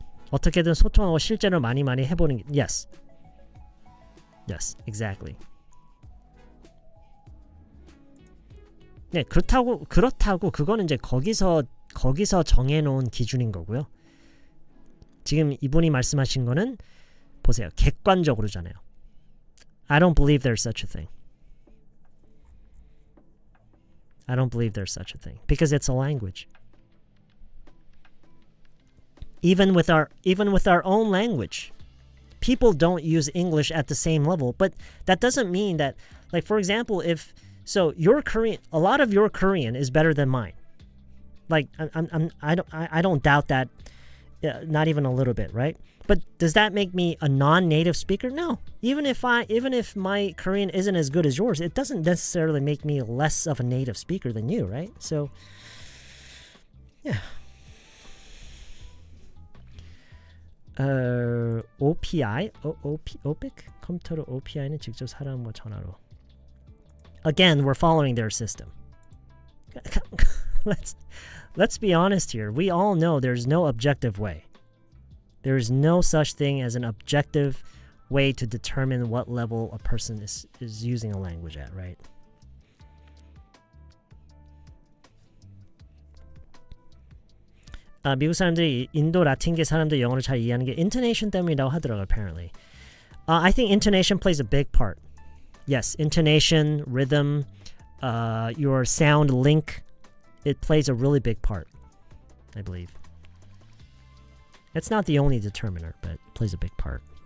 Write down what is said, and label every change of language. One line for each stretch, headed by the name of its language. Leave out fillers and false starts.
Korean: 어떻게든 소통하고 실제로 많이 해보는 게
English: yes, exactly.
Korean: 네, 그렇다고 그거는 이제 거기서 정해놓은 기준인 거고요. 지금 이분이 말씀하신 거는 보세요, 객관적으로잖아요.
English: I don't believe there's such a thing. I don't believe there's such a thing because it's a language. Even with our own language, people don't use English at the same level. But that doesn't mean that, like for example, your Korean, a lot of your Korean is better than mine. Like I don't doubt that, not even a little bit, right? But does that make me a non-native speaker? No. Even if my Korean isn't as good as yours, it doesn't necessarily make me less of a native speaker than you, right? So, yeah. OPI? OPIC?
Korean: 컴퓨터로 OPI는 직접 사람과 전화로.
English: Again, we're following their system. Let's be honest here. We all know there's no objective way. There's no such thing as an objective way to determine what level a person is using a language at, right?
Korean: 미국 사람들이 인도 라틴계 사람들 영어를 잘 이해하는 게 intonation 때문이라고 하더라고요, apparently.
English: I think intonation plays a big part. Yes, intonation, rhythm, your sound link, it plays a really big part, I believe. It's not the only determiner, but it plays a big part.